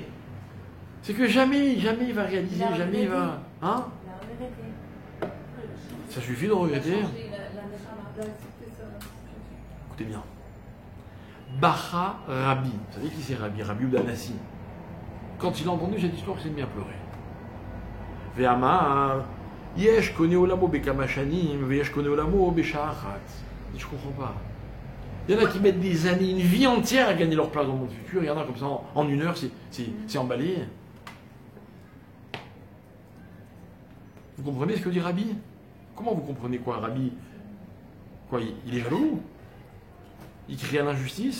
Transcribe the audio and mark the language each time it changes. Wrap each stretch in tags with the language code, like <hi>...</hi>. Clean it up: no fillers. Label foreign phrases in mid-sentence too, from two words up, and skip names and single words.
<fr>C'est que jamais il va réaliser, jamais il va... Hein? Ça suffit de regretter. Écoutez bien. Bacha Rabbi. Vous savez qui c'est Rabbi? Rabbi Udanassi. Quand il a entendu cette histoire, il s'est mis à pleurer.</fr> <he>ואמר, יש קונה עולמו בכמה שנים, ויש קונה עולמו בשעה אחת.</he> <fr>Je comprends pas. Il y en a qui mettent des années, une vie entière à gagner leur place dans le monde futur. Il y en a comme ça, en une heure, c'est emballé. Vous comprenez ce que dit Rabbi? Comment vous comprenez quoi, Rabbi? Quoi, il est jaloux? Il crie à l'injustice?</fr>